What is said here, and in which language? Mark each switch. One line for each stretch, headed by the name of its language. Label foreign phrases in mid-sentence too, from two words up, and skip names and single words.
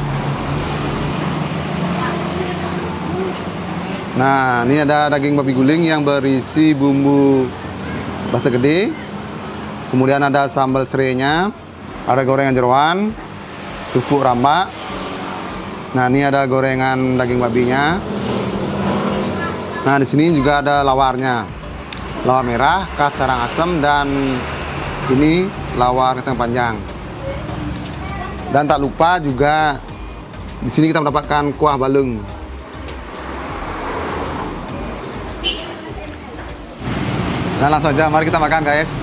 Indonesian: Nah, ini ada daging babi guling yang berisi bumbu basa gede. Kemudian ada sambal serainya, ada gorengan jeroan, tukuk rambak. Nah, ini ada gorengan daging babinya. Nah, di sini juga ada lawarnya. Lawar merah, khas Karangasem, dan ini lawar kacang panjang. Dan tak lupa juga di sini kita mendapatkan kuah balung. Nah, langsung aja, mari kita makan, guys.